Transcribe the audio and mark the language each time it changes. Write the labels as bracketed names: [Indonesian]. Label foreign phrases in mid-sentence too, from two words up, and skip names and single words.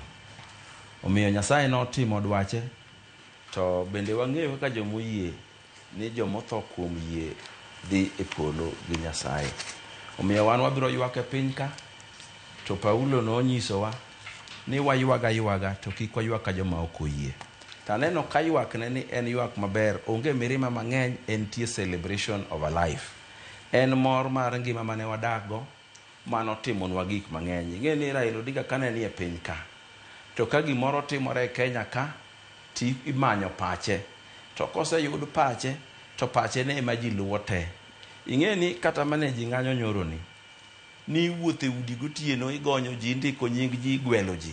[Luo (Kenya and Tanzania)] Omiyo Nyasaye no timo dwache. To bende wang'eyo kaka jomoyie ni jomotho kuom yie dhi e polo gi Nyasaye. Omiyo wan wabiro ywak e piny ka. To Paulo no nyisowa ni waywaga to kik waywak ka joma ok oyie. Taneno ka ywak ne ni en ywak maber, onge mirima mang'eny, en tie [English] celebration of a life. [Luo (Kenya and Tanzania)] En mor mar ngima mane wadakgo, mano timonwa gik mang'eny. Ing'e ni Raila Odinga kane ni e piny ka. To ka gimoro timore e Kenya ka, ti imanyo pache. To koseyud pache, to pache ne ema ji luwo te. Ing'e ni kata mane ji ng'anyo nyoro ni wuothe udi gotieno igonyo ji, ndiko nying ji, gwelo ji.